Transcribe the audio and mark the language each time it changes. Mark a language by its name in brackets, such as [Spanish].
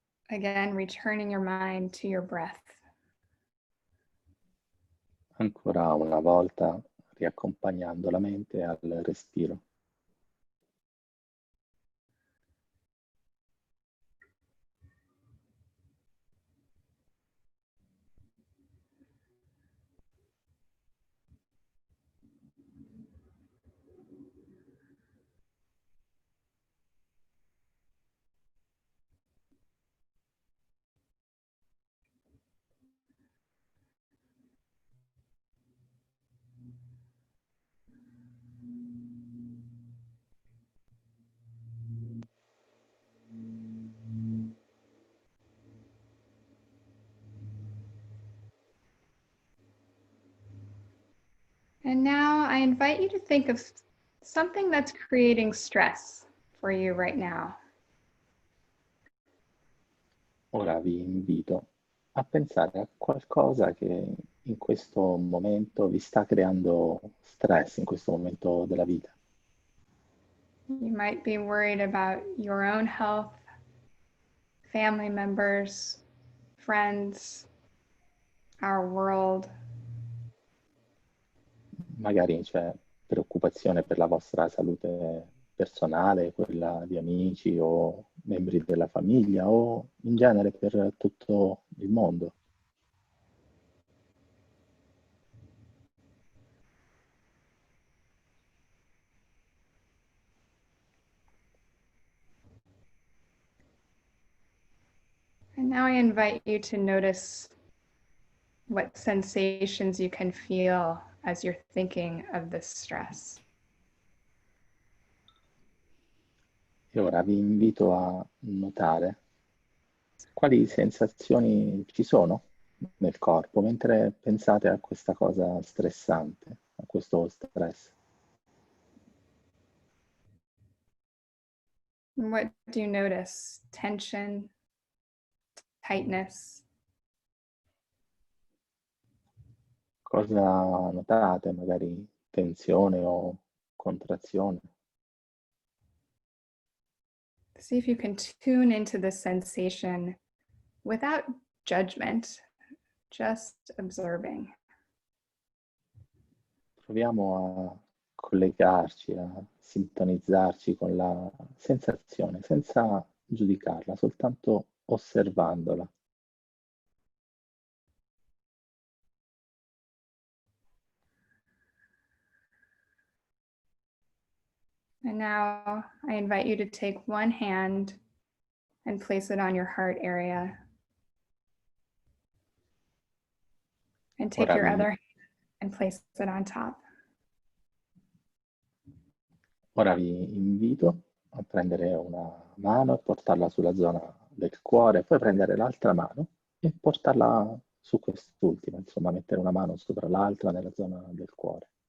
[English] Again, returning your mind to your breath. [Italian] Ancora una volta riaccompagnando la mente al respiro. [English] And now I invite you to think of something that's creating stress for you right now. [Italian] Ora vi invito a pensare a qualcosa che in questo momento vi sta creando stress, in questo momento della vita. [English] You might be worried about your own health, family members, friends, our world. [Italian] Magari c'è preoccupazione per la vostra salute personale, quella di amici o membri della famiglia o in genere per tutto il mondo. [English] And now I invite you to notice what sensations you can feel as you're thinking of this stress. [Italian] E ora vi invito a notare quali sensazioni ci sono nel corpo mentre pensate a questa cosa stressante, a questo stress. [English] What do you notice? Tension, tightness? [Italian] Cosa notate? Magari tensione o contrazione? [English] See if you can tune into the sensation without judgment, just observing. [Italian] Proviamo a collegarci, a sintonizzarci con la sensazione senza giudicarla, soltanto osservandola. [English] And now I invite you to take one hand and place it on your heart area. And take [Italian] Ora [English] your [Italian] vi, [English] other hand and place it on top. [Italian] ora vi invito a prendere una mano e portarla sulla zona del cuore, poi prendere l'altra mano e portarla su quest'ultima, insomma mettere una mano sopra l'altra nella zona del cuore.